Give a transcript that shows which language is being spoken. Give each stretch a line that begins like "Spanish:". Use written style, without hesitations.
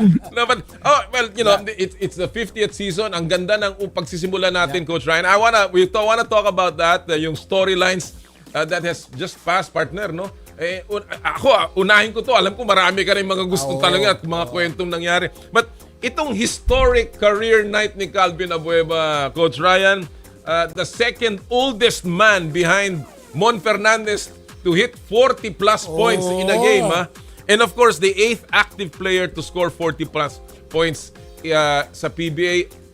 English: No, but, well, you know, it's the 50th season.
Filipino: Ang ganda ng pagsisimula natin, Coach Ryan.
English: We wanna talk about that, yung storylines that has just passed, partner, no?
Filipino: Ako, unahin ko to. Alam ko marami ka rin mga gusto talaga at mga kwentong nangyari.
English: But itong historic career night ni Calvin Abueva, Coach Ryan, the second oldest man behind Mon Fernandez to hit 40 plus points in a game, ha? And of course, the 8th active player to score 40 plus points sa PBA.